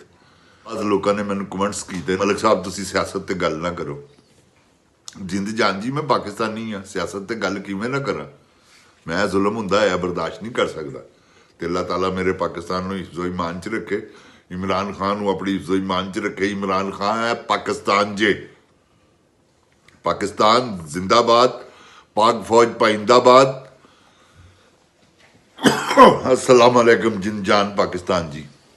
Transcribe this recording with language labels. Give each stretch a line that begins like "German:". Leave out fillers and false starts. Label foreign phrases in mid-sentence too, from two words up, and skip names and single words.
Punjabi: ਅੱਜ ਲੋਕਾਂ ਨੇ ਮੈਨੂੰ ਕਮੈਂਟਸ ਕੀਤੇ, ਮਲਕ ਸਾਹਿਬ ਤੁਸੀਂ ਸਿਆਸਤ ਤੇ ਗੱਲ ਨਾ ਕਰੋ। ਜਿੰਦ ਜਾਨ ਜੀ, ਮੈਂ ਪਾਕਿਸਤਾਨੀ ਆ, ਸਿਆਸਤ ਤੇ ਗੱਲ ਕਿਵੇਂ ਨਾ ਕਰਾਂ? ਮੈਂ ਜ਼ੁਲਮ ਹੁੰਦਾ ਹੈ ਬਰਦਾਸ਼ਤ ਨਹੀਂ ਕਰ ਸਕਦਾ। ਤੇ ਅੱਲਾਹ ਤਾਲਾ ਮੇਰੇ ਪਾਕਿਸਤਾਨ ਨੂੰ ਹਿਫਜ਼ੋ ਈਮਾਨ ਚ ਰੱਖੇ, ਇਮਰਾਨ ਖਾਨ ਨੂੰ ਆਪਣੀ ਹਿਫਜ਼ੋ ਈਮਾਨ ਚ ਰੱਖੇ। ਇਮਰਾਨ ਖਾਨ ਹੈ ਪਾਕਿਸਤਾਨ ਜੇ,
Urdu: پاکستان زندہ باد، پاک فوج پائندہ باد.
Arabic: السلام علیکم
Punjabi: ਜਿਨ ਜਾਨ ਪਾਕਿਸਤਾਨ ਜੀ।